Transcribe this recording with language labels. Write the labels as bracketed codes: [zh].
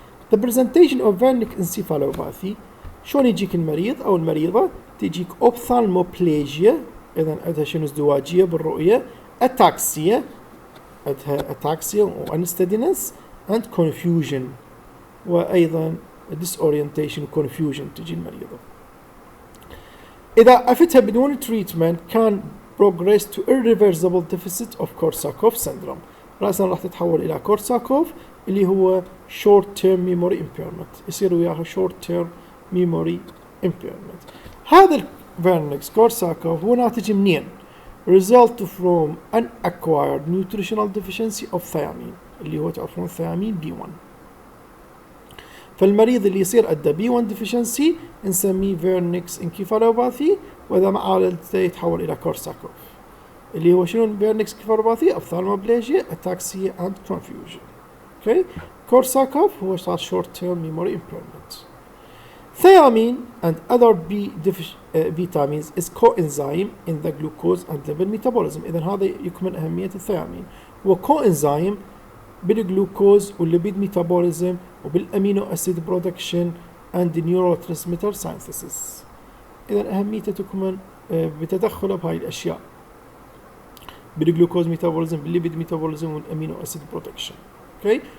[en] The presentation of Wernicke encephalopathy [ar] شلون يجيك المريض او المريضه؟ تجيك ophthalmoplegia، اذا عندها شنو ازدواجيه بالرؤيه، اتاكسيا، عندها اتاكسيا وانستدينس [en] and confusion، [ar] وايضا [en] disorientation confusion [ar] تجي المريضه. اذا عفتها بدون تريتمنت كان [en] progress to irreversible deficit of Korsakoff syndrome، [ar] راسا راح تتحول الى كورساكوف اللي هو [en] short term memory impairment، [ar] يصير وياها short term memory impairment. هذا الفيرنيكس كورساكوف هو ناتج منين؟ [en] result from unacquired nutritional deficiency of thiamine، [ar] اللي هو تعرفون ثيامين B1. فالمريض اللي يصير عنده B1 deficiency نسميه فيرنيكس انكيفالوباثي، واذا ما عالجته يتحول الى كورساكوف اللي هو شنو فيرنيكس انكيفالوباثي؟ [en] ophthalmoplegia, ataxia and confusion. Okay. Korsakoff [ar] هو صار [en] short term memory impairment. Thiamine and other vitamins is coenzyme in the glucose and lipid metabolism. [ar] إذا هذا يكمن أهمية الثيامين، هو coenzyme بالجلوكوز والليبيد ميتابوليزم وبالأمينو أسيد برودكشن [en] and neurotransmitter synthesis. [ar] إذا أهميته تكمن بتدخله بهاي الأشياء بالجلوكوز ميتابوليزم بالليبيد ميتابوليزم والأمينو أسيد برودكشن. [en] Okay.